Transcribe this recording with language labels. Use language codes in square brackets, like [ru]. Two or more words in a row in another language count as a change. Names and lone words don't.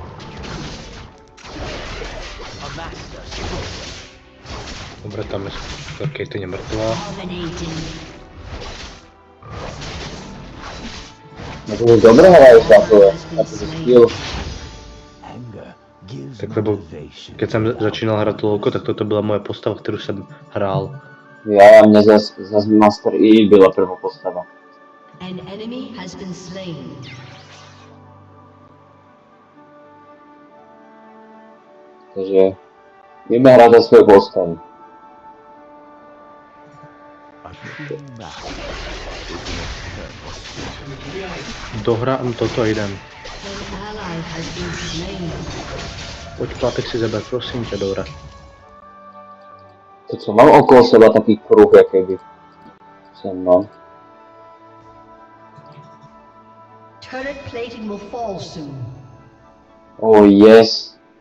[en] A master stroke. [sk] Dobre, tam je Caitlyn je mŕtvá. [en] Dominating. [sk] No to už dobre hraješ na to skill. [en] Anger gives [sk] Tak lebo [en] motivation. [sk] keď som začínal hrať LoLko, tak toto bola moja postava, ktorú som hral. Ja mne zas Master E byla prvá postava. [en] An enemy has been slain. [sk] Takže vieme hrať za svoje postavy. [en] A true master is an eternal. [sk] Dohrám toto a idem. [en] An ally has been slain. [sk] Poď plátek si zaber, prosím ťa, Dora. To co mám okolo seba taký kruh, jaký by som mal. [en] Turret plating will fall soon. Oh yes.